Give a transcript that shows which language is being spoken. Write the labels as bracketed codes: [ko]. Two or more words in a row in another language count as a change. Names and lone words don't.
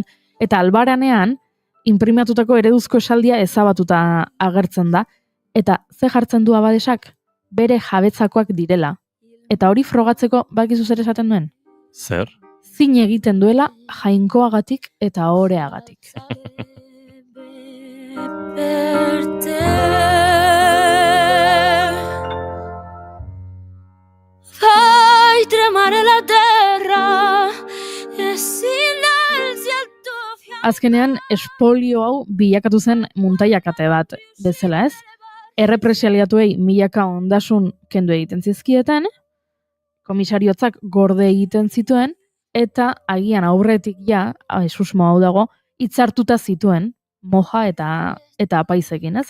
[eu] Eta albaranean, inprimatutako ereduzko esaldia ezabatuta agertzen da, Eta ze jartzen du abadesak? Bere jabetzakoak direla. Eta hori frogatzeko bakizu zer esaten duen? Zer? Zin egiten duela jainkoagatik eta oreagatik. [it] Fai tremare la terra e silenzia il tuo fianco. [eu] Azkenean, espolio hau bilakatu zen muntaiakate bat bezala, ez? Errepresaliatuei milaka ondasun kendu egiten zizkieten, komisariotzak gorde egiten zituen, eta agian aurretik ja, susmo hau dago, hitzartuta zituen moja eta apaizekin, ez?